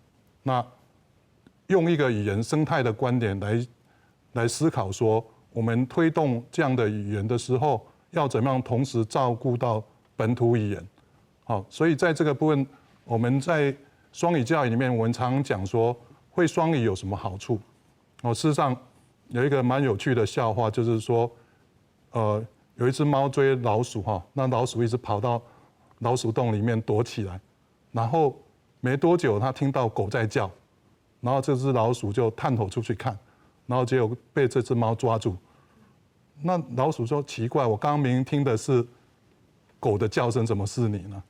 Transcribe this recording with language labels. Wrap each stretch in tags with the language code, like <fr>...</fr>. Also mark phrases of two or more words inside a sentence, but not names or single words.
<zh>那用一個語言生態的觀點來思考說，我們推動這樣的語言的時候，要怎麼樣同時照顧到本土語言。好，所以在這個部分，我們在雙語教育裡面，我們常常講說，會雙語有什麼好處？事實上有一個蠻有趣的笑話，就是說，有一隻貓追老鼠，那老鼠一直跑到老鼠洞裡面躲起來，然後没多久他听到狗在叫，然后这只老鼠就探头出去看，然后结果被这只猫抓住。那老鼠说奇怪，我刚刚明明听的是狗的叫声，怎么是你呢？</zh>